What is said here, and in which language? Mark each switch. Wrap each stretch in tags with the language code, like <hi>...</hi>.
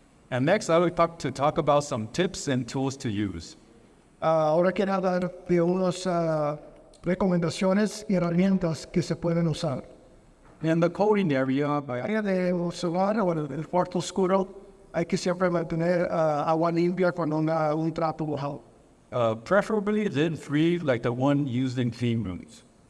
<en>And next, I would talk about some tips and tools to use.</en> <es>Ahora quiero dar de unas recomendaciones y herramientas que se pueden usar.</es> <en>In the coating area,</en> <es>Área de emulsionar o el cuarto oscuro, hay que siempre mantener agua limpia con un trapo mojado.</es> <en>preferably lid-free like the one used in clean rooms.</en>